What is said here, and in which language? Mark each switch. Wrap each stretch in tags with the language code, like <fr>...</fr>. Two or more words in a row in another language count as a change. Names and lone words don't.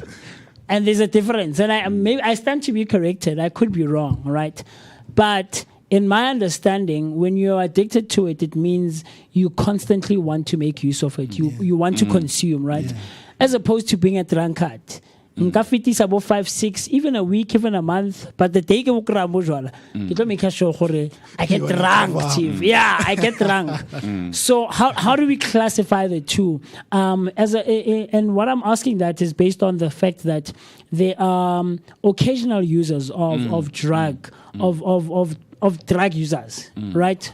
<en>And there's a difference. And maybe I stand to be corrected. I could be wrong, right? But in my understanding, when you're addicted to it, it means you constantly want to make use of it. You want to consume, right? Yeah. As opposed to being a drunkard.</en> <st>nka fetisa bo 5, 6,</st> <en>even a week, even a month. But the day</en> <st>ke bo kry-a mo jwala, ke tlo</st> <en>make sure gore I get drunk, chief. Yeah, I get drunk. So how do we classify the two? And what I'm asking that is based on the fact that there are occasional users of drug users, right?</en>